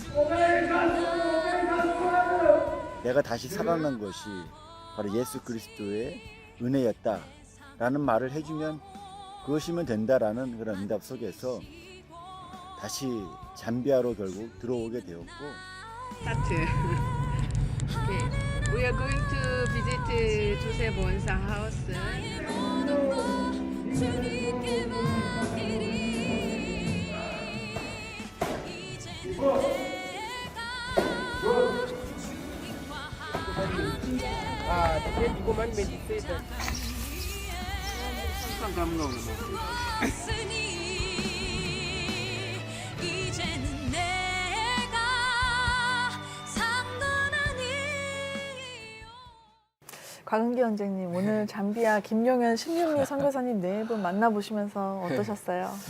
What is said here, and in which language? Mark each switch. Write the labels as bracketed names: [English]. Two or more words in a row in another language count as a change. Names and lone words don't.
[Korean] 내가 다시 살아난 것이 바로 예수 그리스도의 은혜였다라는 말을 해주면 그것이면 된다라는 그런 응답 속에서 다시 잠비아로 결국 들어오게 되었고. [English] Okay. We are going to visit Jose Bonsa house. [Indonesian] Dia juga meditate. Sang kamu nggak [Korean] 곽은기 원장님, 오늘 잠비아 김용현, 심윤미 선교사님 네 분 만나보시면서 어떠셨어요?